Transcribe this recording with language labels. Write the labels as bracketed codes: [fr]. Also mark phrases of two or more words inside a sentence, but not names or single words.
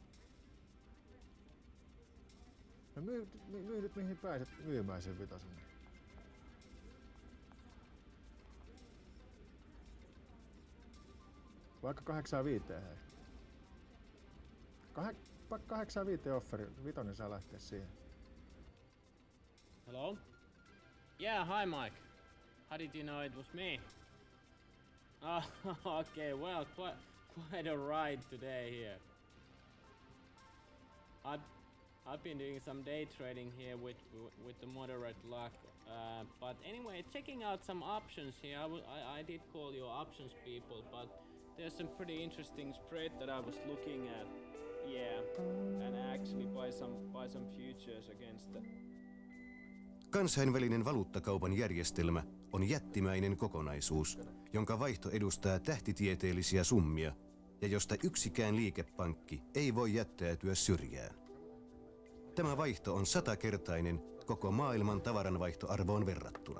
[fi] No myy nyt mihin pääset myymään sen vitosen. Vaikka 8,5 hei. 8,5 offeri, vitonen saa lähteä siihen. [en] Hello? Yeah, hi Mike. How did you know it was me? Oh, okay, well, quite a ride today here. I've been doing some day trading here with the moderate luck, but anyway, checking out some options here. I did call your options people, but there's some pretty interesting spread that I was looking at. Yeah, and actually buy some futures against the... [fi] Kansainvälinen valuuttakaupan järjestelmä on jättimäinen kokonaisuus, jonka vaihto edustaa tähtitieteellisiä summia ja josta yksikään liikepankki ei voi jättäytyä syrjään. Tämä vaihto on 100-kertainen koko maailman tavaranvaihtoarvoon verrattuna.